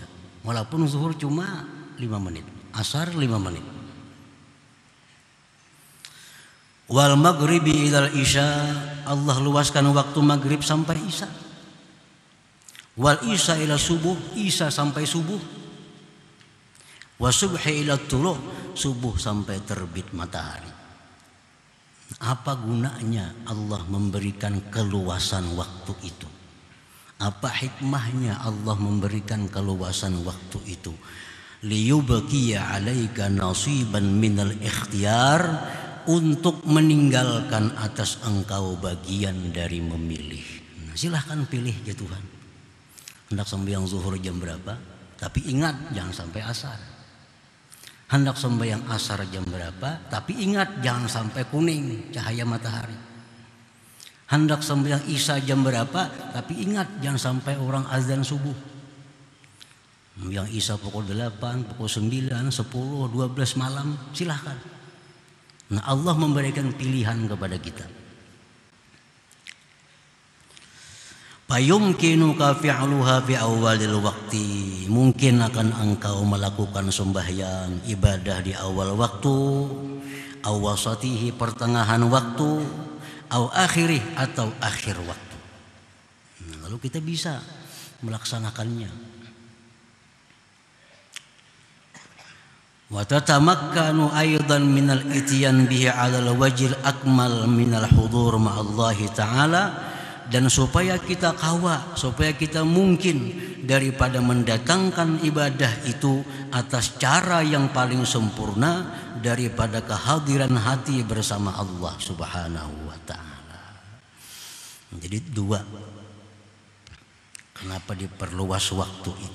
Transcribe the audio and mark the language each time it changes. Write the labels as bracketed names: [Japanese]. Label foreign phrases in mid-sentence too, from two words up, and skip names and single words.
[Indonesian] Walaupun zuhur cuma 5 menit, asar 5 menit. [Arabic] والمغرب إلى العشاء, [Indonesian] Allah luaskan waktu maghrib sampai isya. [Arabic] والعشاء إلى الصبح, [Indonesian] isya sampai subuh. [Arabic] والصبح إلى الطلوع, [Indonesian] subuh sampai terbit matahari. Apa gunanya Allah memberikan keluasan waktu itu? Apa hikmahnya Allah memberikan keluasan waktu itu? [Arabic] ليبقي عليك نصيبا من الاختيار, [Indonesian] untuk meninggalkan atas engkau bagian dari memilih. Nah, silahkan pilih ya Tuhan. Hendak sembahyang zuhur jam berapa? Tapi ingat jangan sampai asar. Hendak sembahyang asar jam berapa? Tapi ingat jangan sampai kuning cahaya matahari. Hendak sembahyang isya jam berapa? Tapi ingat jangan sampai orang azan subuh. Yang isya pukul 8, pukul 9, 10, 12 malam, silahkan. Nah, Allah memberikan pilihan kepada kita. [Arabic] فيمكنك فعلها في أول الوقت, [Indonesian] mungkin akan engkau melakukan sembahyang ibadah di awal waktu, awasatihi pertengahan waktu, [Arabic] أو آخره [Indonesian] atau akhir waktu. Nah, lalu kita bisa melaksanakannya. [Arabic] وتتمكن أيضا من الإتيان به على الوجه الأكمل من الحضور مع الله تعالى, [Indonesian] dan supaya kita kawa, supaya kita mungkin daripada mendatangkan ibadah itu atas cara yang paling sempurna daripada kehadiran hati bersama Allah [Arabic] سبحانه وتعالى. [Indonesian] Jadi 2, kenapa diperluas waktu itu?